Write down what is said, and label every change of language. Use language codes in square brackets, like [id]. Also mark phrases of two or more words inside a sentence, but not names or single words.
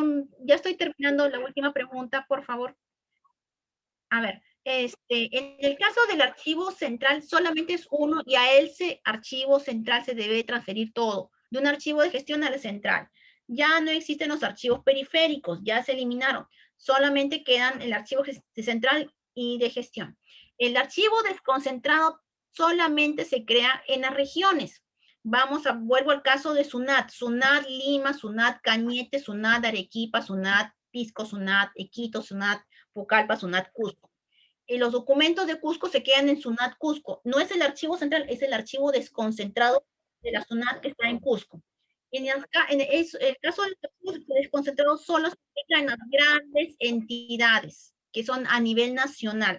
[es] Ya estoy terminando la última pregunta, por favor. A ver, en el caso del archivo central, solamente es uno y a ese archivo central se debe transferir todo, de un archivo de gestión al central. Ya no existen los archivos periféricos, ya se eliminaron. Solamente quedan el archivo central y de gestión. El archivo desconcentrado solamente se crea en las regiones. Vuelvo al caso de SUNAT. SUNAT Lima, SUNAT Cañete, SUNAT Arequipa, SUNAT Pisco, SUNAT Iquitos, SUNAT Pucallpa, SUNAT Cusco. Y los documentos de Cusco se quedan en SUNAT Cusco. No es el archivo central, es el archivo desconcentrado de la SUNAT que está en Cusco. En el caso del archivo desconcentrado solo se queda en las grandes entidades, que son a nivel nacional.